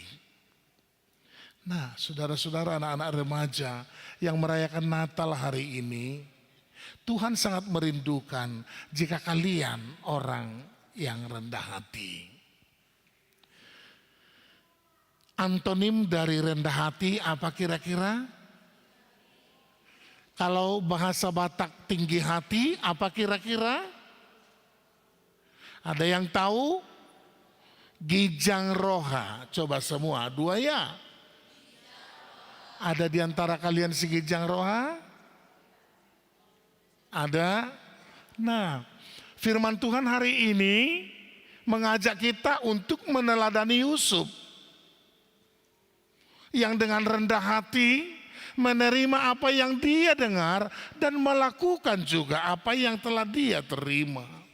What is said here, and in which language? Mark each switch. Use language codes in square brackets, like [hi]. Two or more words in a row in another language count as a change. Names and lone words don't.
[id] Nah, saudara-saudara anak-anak remaja yang merayakan Natal hari ini, Tuhan sangat merindukan jika kalian orang yang rendah hati. Antonim dari rendah hati apa kira-kira? Kalau bahasa Batak tinggi hati apa kira-kira? Ada yang tahu? [bbc] Gijang roha. [id] Coba semua, dua ya. Ada di antara kalian [bbc] si gijang roha? [id] Ada. Nah, firman Tuhan hari ini mengajak kita untuk meneladani Yusuf yang dengan rendah hati menerima apa yang dia dengar dan melakukan juga apa yang telah dia terima.